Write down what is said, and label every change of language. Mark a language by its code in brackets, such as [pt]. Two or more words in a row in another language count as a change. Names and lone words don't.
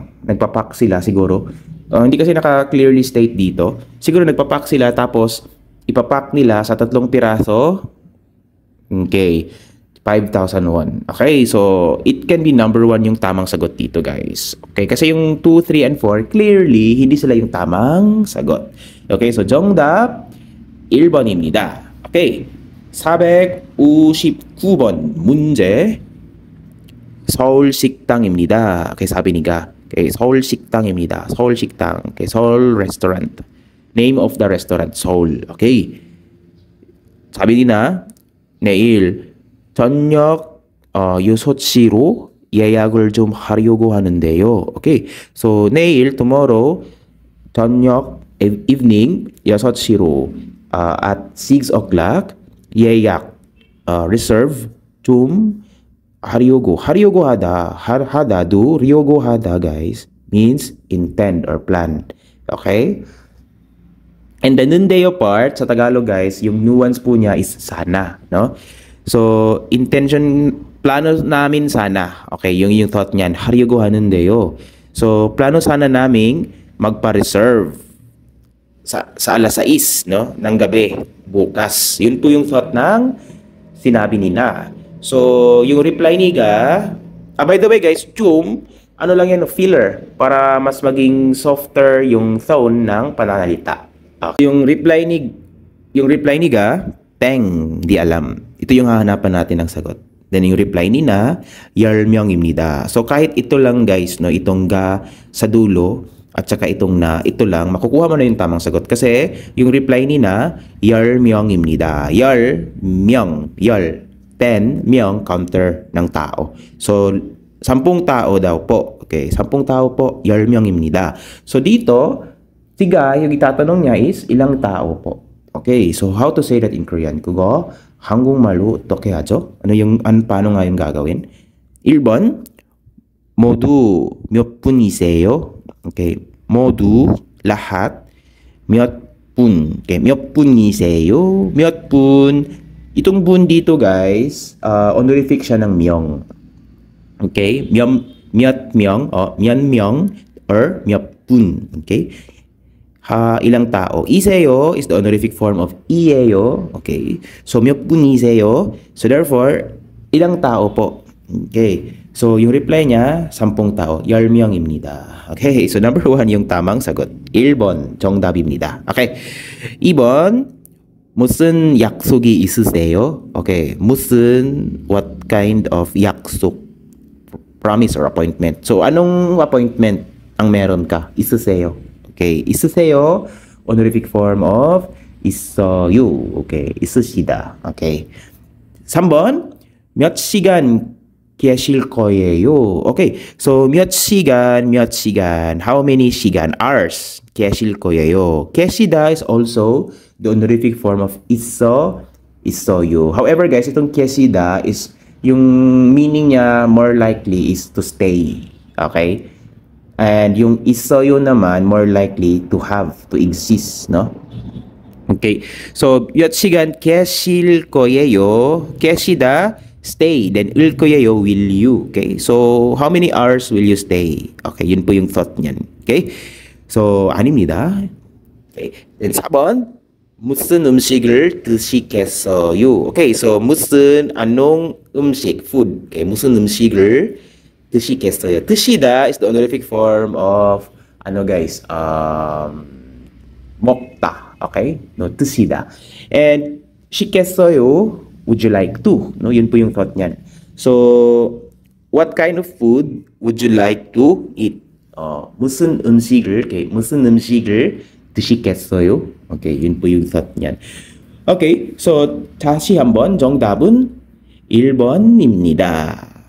[tl] Nagpapak sila siguro. Hindi kasi naka- [en] clearly state [tl] dito. Siguro nagpapak sila tapos ipapak nila sa 3 piraso. [en] Okay, 5,001. Okay, so it can be number 1 [tl] yung tamang sagot dito, [en] guys. [tl] Okay, kasi yung 2, 3, [en] and 4, clearly, [tl] hindi sila yung tamang sagot. [en] Okay, so [ko] 정답 1번입니다. Okay, 459번 문제. 서울 식당입니다. [tl] Okay, sabi ni Ga. [ko] Okay, 서울 식당입니다. 서울 식당. [en] Okay, Seoul restaurant. Name of the restaurant, Seoul. Okay. [ko] 사비 니나 내일 저녁 6시로 예약을 좀 하려고 하는데요. [en] Okay. So [ko] 내일 tomorrow 저녁 evening 6시로 [en] at 6 o'clock [ko] 예약 reserve 좀 하려고 하다 do 려고 하다, [en] guys, means intend or plan. Okay? And the [tl] 는데요 part sa Tagalog, guys, yung nuance po niya is sana, no? So, intention, plano namin sana. Okay, yung thought niyan, [ko] 하려고 하는데요. [tl] So, plano sana naming magpa-reserve sa alas 6, no, ng gabi, bukas. Yun po yung thought ng sinabi ni Na. So, yung reply ni Ga, [en] by the way, [tl] guys, ano lang yan, filler, para mas maging softer yung tone ng pananalita. Okay. Yung reply ni Ga, Teng, di alam. Ito yung hahanapan natin ng sagot. Then yung reply ni Na, 열명입니다. So kahit ito lang, guys, no, itong Ga sa dulo at saka itong Na, ito lang, makukuha mo na yung tamang sagot. Kasi yung reply ni Na, [ko] 열명입니다. [tl] 열명, 10 myong counter ng tao. So 10 tao daw po. Okay, 10 tao po, 10명입니다. So dito, si Ga, yung itatanong niya is ilang tao po. [en] Okay, so how to say that in Korean? [ko] 그거 한국말로 어떻게 하죠? [tl] paano nga yung gagawin? [ko] 1번, 모두 몇 분이세요? Okay, 모두 lahat 몇 분. Okay, 몇 분이세요? 몇 분. [tl] Itong bun dito, guys, honorific siya ng myong. [ko] Okay? 몇 명, 몇 명 or 몇 분. [tl] Okay? ilang tao. [en] 이세요 is the honorific form of 이에요. Okay. So, [ko] 몇 분이세요? [en] So, therefore, [tl] ilang tao po? [en] Okay. So, [tl] yung reply niya, 10 tao. [ko] 10명입니다. Okay. [tl] So, number 1 yung tamang sagot. [ko] 1번 정답입니다. Okay. 2번, 무슨 약속이 있으세요? Okay. 무슨, [en] what kind of 약속? Promise or appointment. So, [tl] anong appointment ang meron ka? [ko] 있으세요. Okay. 있으세요, [en] honorific form of 있어요. Okay. 있으시다. Okay. [ko] 3번, 몇 시간 계실 거예요? Okay. So, 몇 시간, [en] how many 시간? Hours. [ko] 계실 거예요. [en] 계시다 is also the honorific form of 있어요. However, guys, itong 계시다 is yung meaning niya more likely is to stay. Okay? And yung 있어요 naman more likely to have, to exist, no? Okay. So, [ko] 몇 시간 계실 거예요? 계시다, [en] stay. Then, [ko] 일 거예요, [en] will you. Okay? So, how many hours will you stay? [tl] Okay, yun po yung thought niyan. [en] Okay? So, [ko] 아닙니다. Okay. Then, 4번, 무슨 음식을 드시겠어요? [en] Okay, so [ko] 무슨 anong 음식, food. Okay, 무슨 음식을 드시겠어요? [en] 드시다 is the honorific form of ano guys, 먹다. Okay? No, 드시다. And 시겠어요, would you like to? No, [tl] yun po yung thought niyan. [en] So, what kind of food would you like to eat? [ko] 무슨 음식을, okay, 무슨 음식을 드시겠어요? [tl] Okay, yun po yung thought niyan. [en] Okay, so [ko] 다시 한번 정답은 1번입니다.